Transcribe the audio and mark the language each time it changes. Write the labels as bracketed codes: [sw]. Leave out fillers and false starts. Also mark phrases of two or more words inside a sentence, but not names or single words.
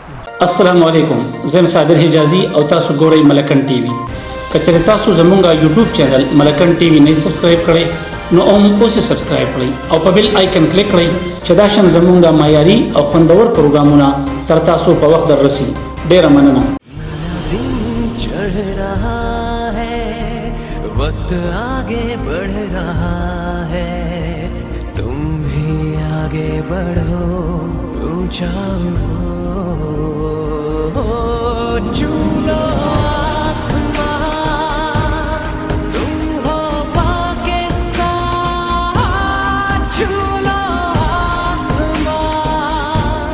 [ps] السلام علیکم زه یم صابر حجازي او تاسو ګورئ ملاکنډ ټي وي. که چېرې تاسو زموږ یوټیوب چینل ملاکنډ ټي وي نه سبسکرایب کړئ نو اوس یې سبسکرایب کړئ او په بیل آیکن کلیک کړئ چې دا شان زموږ معیاري او خوندور پروګرامونه تر تاسو په وخت دررسي. ډېره مننه. [ur] وقت آگے بڑھ رہا ہے تم بھی آگے بڑھو اونچا چھو لو آسمان تم ہو پاکستان چھو لو آسمان